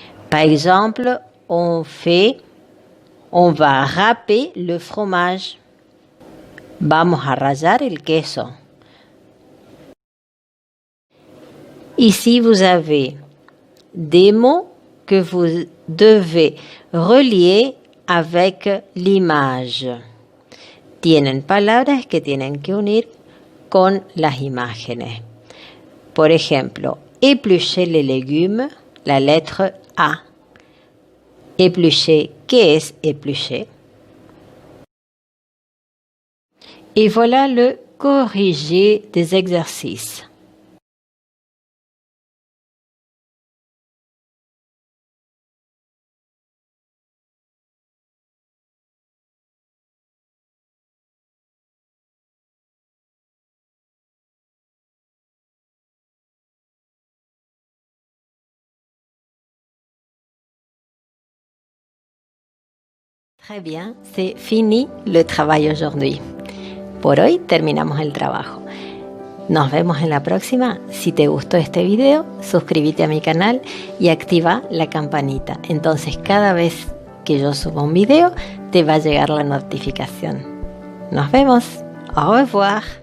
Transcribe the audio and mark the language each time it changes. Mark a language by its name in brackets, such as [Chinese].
[French] Par exemple, on va râper le fromage. [Spanish] Vamos a rallar el queso. [French] Ici, vous avez des mots que vous devez relier avec l'image. [Spanish] Tienen palabras que tienen que unir con las imágenes. Por ejemplo, [French] éplucher les légumes, la lettre A. [Spanish] Éplucher, ¿qué es éplucher? [French] Et voilà le corrigé des exercices. Très bien, c'est fini le travail aujourd'hui. [Spanish] Por hoy terminamos el trabajo. Nos vemos en la próxima. Si te gustó este video, suscríbete a mi canal y activa la campanita. Entonces cada vez que yo suba un video, te va a llegar la notificación. Nos vemos. [French] Au revoir.